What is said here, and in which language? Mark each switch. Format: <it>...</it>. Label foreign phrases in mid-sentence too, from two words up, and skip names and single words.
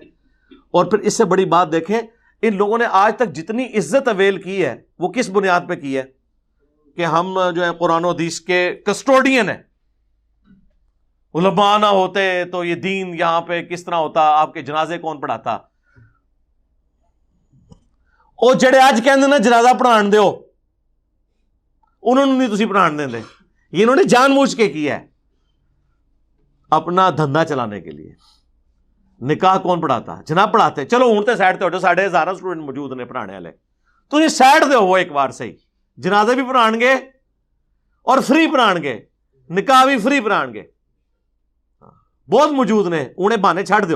<ur>اور پھر اس سے بڑی بات دیکھیں، ان لوگوں نے آج تک جتنی عزت اویل کی ہے وہ کس بنیاد پہ کی ہے؟ کہ ہم جو ہے قرآن و حدیث کے کسٹوڈین ہیں. علماء نہ ہوتے تو یہ دین یہاں پہ کس طرح ہوتا، آپ کے جنازے کون پڑھاتا؟</ur> <pa>او جڑے آج کہندے نا جنازہ پڑھان دیو، انہوں نے نہیں تسی پڑھان دیں دے.</pa> <ur>یہ انہوں نے جان بوجھ کے کیا ہے اپنا دھندا چلانے کے لیے. نکاح کون پڑھاتا؟ جناب پڑھاتے.</ur> <pa>چلو ہوں تو سائڈ تے ہٹو، 1000 اسٹوڈنٹ موجود نے پڑھانے والے، تو یہ سائڈ دے ہو ایک بار صحیح. جنازے بھی پڑھان گے اور فری پڑھان گے، نکاح بھی فری پڑھان گے، بہت موجود نے، انہیں بہانے چھڑ دیو.</pa>